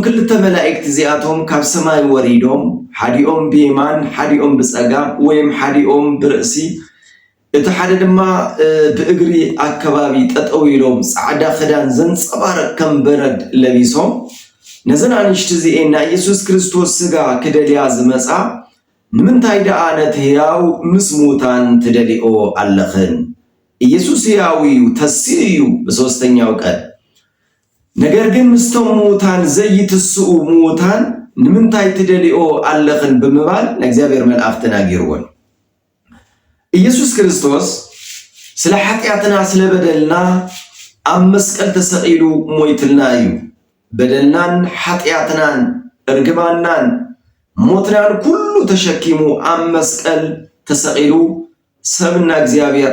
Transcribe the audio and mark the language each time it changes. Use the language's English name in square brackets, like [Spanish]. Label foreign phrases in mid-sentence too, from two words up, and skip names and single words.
[Tigrinya] ክልተ መላእክቲ እዚኣቶም ካብ ሰማይ ወሪዶም ሓዲኦም ብየማን ሓዲኦም ብፀጋም ወይም ሓዲኦም ብርእሲ እቲ ሓደ ድማ ብእግሪ ኣከባቢ ጠጠው ኢሎም ጻዕዳ ክዳን ዘንጸባርቕ ከም በረድ ለቢሶም ነዘን አንሽቲ እዚአን ናይ ኢየሱስ ክርስቶስ ስጋ ክደልያ ዝመፃ ንምንታይ ደኣ ነቲ ሕያው ምስ ሙታን ትደሊኦ ኣለኽን? ኢየሱስ ሕያው እዩ ተስኡ እዩ [Amharic] በሶስተኛው ቀን። ነገር ግን [Tigrinya] ምስቶም ሙታን ዘይትስኡ ሙታን ንምንታይ ትደሊኦ ኣለኽን ብምባል ንእግዚአብሔር መልአክ ተናጊርዎን። ኢየሱስ ክርስቶስ ስለ ኃጢአትና ስለ በደልና ኣብ መስቀል ተሰቂሉ ሞይትልና እዩ። በደልናን ኃጢአትናን እርግማናን ሞትናን ኩሉ ተሸኪሙ ኣብ መስቀል ተሰቂሉ ሰብና እግዚአብሔር